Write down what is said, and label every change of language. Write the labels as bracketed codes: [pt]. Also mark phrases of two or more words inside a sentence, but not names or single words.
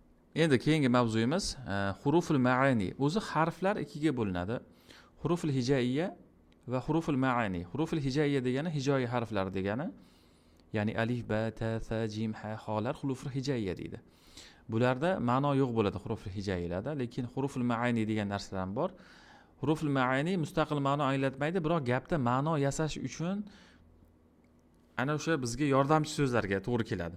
[uz] Endi keyingi mavzuyimiz [ar] حروف المعاني. [uz] O'zi harflar ikkiga bo'linadi. [ar] حروف الهجائية وحروف المعاني. حروف الهجائية [uz] degani hijoi harflar degani. Ya'ni alif, ba, ta, sa, jim, ha, holar [ar] حروف الهجائية [uz] deydi. Bularda ma'no yo'q bo'ladi [ar] حروف الهجائية, [uz] lekin [ar] حروف المعاني [uz] degan narsalar ham bor. [ar] حروف المعاني [uz] mustaqil ma'no anglatmaydi, biroq gapda ma'no yasash uchun ana o'sha bizga yordamchi so'zlarga to'g'ri keladi.